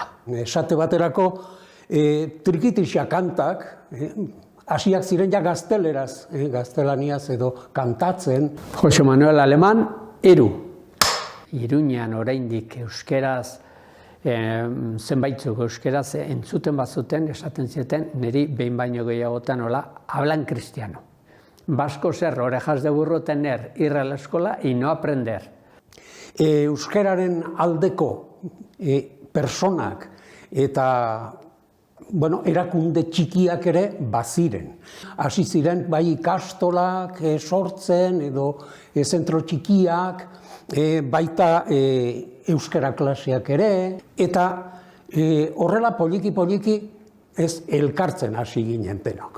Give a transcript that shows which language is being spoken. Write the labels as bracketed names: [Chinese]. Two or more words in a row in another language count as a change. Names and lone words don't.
[Basque] Esate baterako trikitixa kantak, hasiak ziren ja gazteleraz, gaztelaniaz edo kantatzen. Jose Manuel Aleman, Eru. Iruñan oraindik euskeraz, zenbaitzuk euskeraz entzuten bazuten, esaten zieten, niri behin baino gehiagotan hola, [Spanish] hablan cristiano. Vasco ser orejas de burro tener, ir a la escuela y no aprender. [Basque] Euskararen aldeko personak eta erakunde txikiak ere baziren. Hasi ziren bai ikastolak sortzen edo zentro txikiak, baita euskara klaseak ere, eta horrela poliki ez elkartzen hasi ginen denok.